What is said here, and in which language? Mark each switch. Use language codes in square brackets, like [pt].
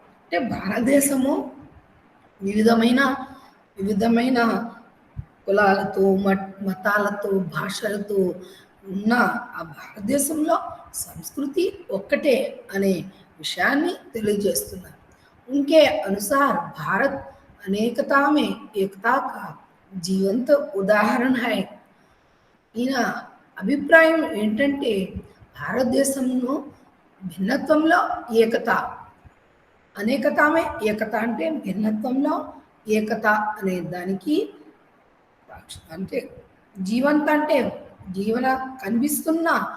[te] అంటే భారతదేశము వివిధమైన కులాలతో, మతాలతో, భాషలతో ఉన్న ఆ భారతదేశంలో సంస్కృతి ఒక్కటే అనే విషయాన్ని తెలియజేస్తున్నారు. [hi] उनके अनुसार भारत अनेकता में एकता का जीवंत उदाहरण है. [te] ఈయన అభిప్రాయం ఏంటంటే భారతదేశంలో భిన్నత్వంలో ఏకత, [hi] అనేకతామే ఏకత [te] అంటే భిన్నత్వంలో ఏకత అనే దానికి అంటే జీవంత అంటే జీవన కనిపిస్తున్న